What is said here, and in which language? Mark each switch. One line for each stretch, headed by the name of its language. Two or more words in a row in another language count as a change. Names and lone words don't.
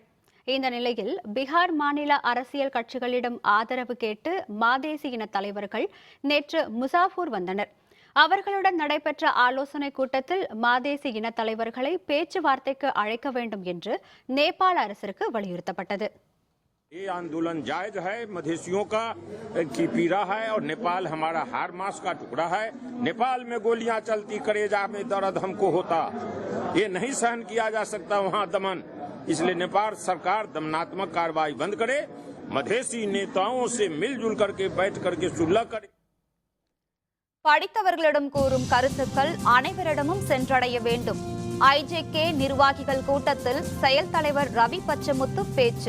Tamil: இந்த நிலையில் பீகார் மாநில அரசியல் கட்சிகளிடம் ஆதரவு கேட்டு மதேசிய இன தலைவர்கள் நேற்று முசாஃபூர் வந்தனர். அவர்களுடன் நடைபெற்ற ஆலோசனை கூட்டத்தில் மதேசிய இன தலைவர்களை பேச்சுவார்த்தைக்கு அழைக்க வேண்டும் என்று நேபாள அரசிற்கு வலியுறுத்தப்பட்டது.
Hindi: ये आंदोलन जायज है, मधेसियों का की पीड़ा है और नेपाल हमारा हार मास का टुकड़ा है. नेपाल में गोलियां चलती, कलेजा में दर्द हमको होता, ये नहीं सहन किया जा सकता वहां दमन. इसलिए नेपाल सरकार दमनात्मक कार्रवाई बंद करे, मधेसी नेताओं से मिलजुल करके बैठ करके सुलह करे.
Tamil: படித்தவர்களிடம் கூறும் கருத்துக்கள் அனைவரிடமும் சென்றடைய வேண்டும். ஐஜேகே நிர்வாகிகள் கூட்டத்தில் செயல் தலைவர் ரவி பச்சமுத்து பேச்சு.